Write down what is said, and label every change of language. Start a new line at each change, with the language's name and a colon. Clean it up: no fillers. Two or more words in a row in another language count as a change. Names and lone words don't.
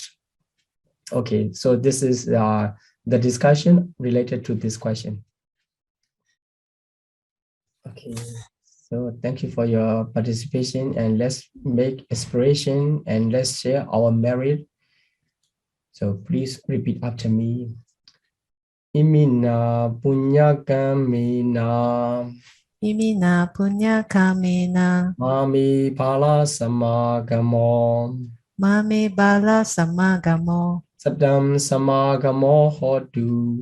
English: Okay, so this is the discussion related to this question. Okay, so thank you for your participation, and let's make inspiration and let's share our merit. So please repeat after me.
Pali: Imina punya kamina. Imina punya kamina. Mami pala samagamo. Mami bala samagamo. Satam samagamo hotu.